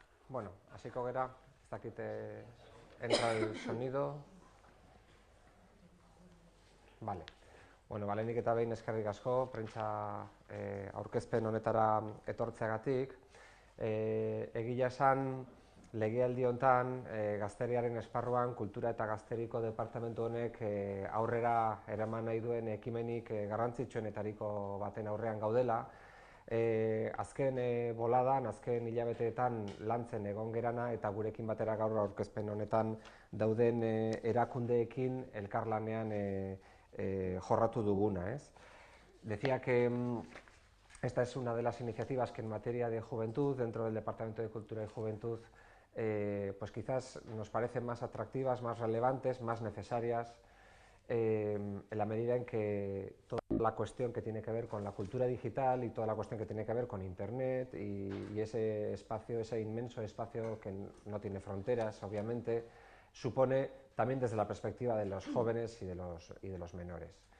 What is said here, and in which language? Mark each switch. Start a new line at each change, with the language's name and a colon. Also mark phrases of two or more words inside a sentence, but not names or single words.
Basque: Bueno, hasiko gera, ez dakite
Spanish: entra el sonido.
Basque: Vale. Bueno, lehenik eta behin eskerrik asko, prentsa aurkezpen honetara etortzeagatik. Egia esan, legealdi hontan, gazteriaren esparruan, kultura eta gazteriko departamentu honek aurrera eraman nahi duen ekimenik garrantzitsuenetariko baten aurrean gaudela. Azken boladan, azken hilabeteetan lantzen egon gerana eta gurekin batera gaur aurkezpen honetan dauden erakundeekin elkarlanean jorratu duguna,
Spanish: ¿es? Decía que esta es una de las iniciativas que en materia de juventud, dentro del Departamento de Cultura y Juventud, pues quizás nos parecen más atractivas, más relevantes, más necesarias, en la medida en que toda la cuestión que tiene que ver con la cultura digital y toda la cuestión que tiene que ver con Internet y ese espacio, ese inmenso espacio que no tiene fronteras, obviamente, supone también desde la perspectiva de los jóvenes y de los menores.